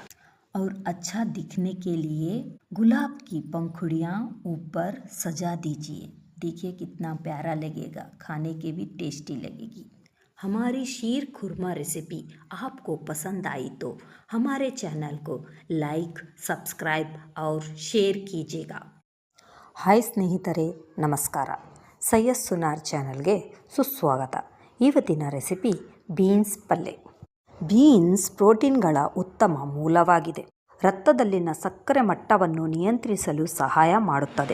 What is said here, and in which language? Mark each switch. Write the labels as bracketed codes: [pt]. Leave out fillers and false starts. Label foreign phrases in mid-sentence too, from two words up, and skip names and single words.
[hi] और अच्छा दिखने के लिए गुलाब की पंखुड़ियाँ ऊपर सजा दीजिए। देखिए कितना प्यारा लगेगा, खाने के भी टेस्टी लगेगी। हमारी शीर खुरमा रेसिपी आपको पसंद आई तो हमारे चैनल को [en] like, subscribe [hi] और ಶೇರ್ कीजिएगा। [kn] ಹಾಯ್ ಸ್ನೇಹಿತರೆ, ನಮಸ್ಕಾರ. ಸೈಯದ್ ಸುನಾರ್ ಚಾನಲ್ಗೆ ಸುಸ್ವಾಗತ. ಇವತ್ತಿನ ರೆಸಿಪಿ ಬೀನ್ಸ್ ಪಲ್ಯ. ಬೀನ್ಸ್ ಪ್ರೋಟೀನ್ಗಳ ಉತ್ತಮ ಮೂಲವಾಗಿದೆ. ರಕ್ತದಲ್ಲಿನ ಸಕ್ಕರೆ ಮಟ್ಟವನ್ನು ನಿಯಂತ್ರಿಸಲು ಸಹಾಯ ಮಾಡುತ್ತದೆ.